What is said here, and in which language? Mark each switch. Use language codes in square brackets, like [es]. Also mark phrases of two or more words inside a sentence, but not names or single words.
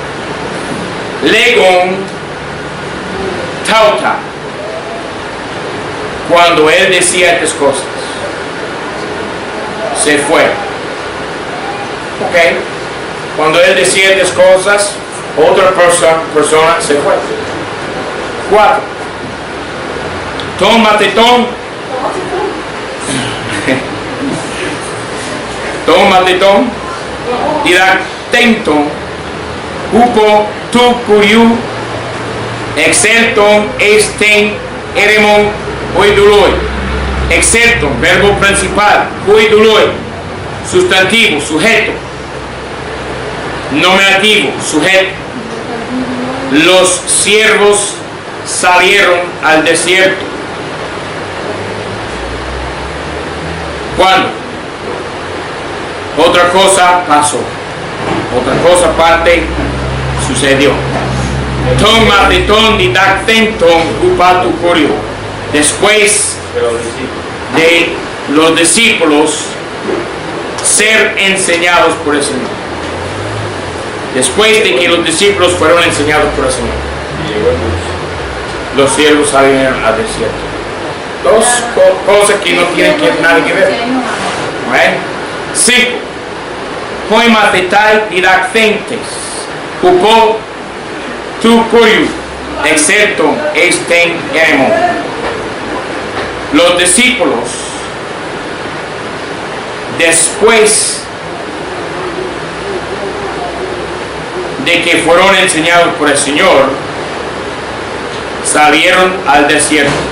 [el] λέγων ταῦτα. [es] Cuando él decía estas cosas, se fue. Ok. Cuando él decía estas cosas, otra persona se fue. 4. [el] τῶν μαθητῶν. τῶν μαθητῶν. διδαχθέντων. ὑπὸ τοῦ κυρίου. ἐξῆλθον εἰς τὴν ἔρημον οἱ δοῦλοι. ἐξῆλθον, [es] verbo principal, oiduloi. Sustantivo, sujeto. Nominativo, sujeto. Los siervos salieron al desierto. ¿Cuándo? Otra cosa pasó. Otra cosa aparte sucedió. [el] τῶν μαθητῶν διδαχθέντων ὑπὸ τοῦ κυρίου. [es] Después de los discípulos ser enseñados por el Señor. Después de que los discípulos fueron enseñados por el Señor, los siervos salieron al desierto. Dos cosas que no tienen nada que ver. 5. [el] οἱ μαθηταὶ διδαχθέντες. ὑπὸ τοῦ κυρίου. ἐξῆλθον εἰς τὴν ἔρημον. [es] Los discípulos, después de que fueron enseñados por el Señor, salieron al desierto.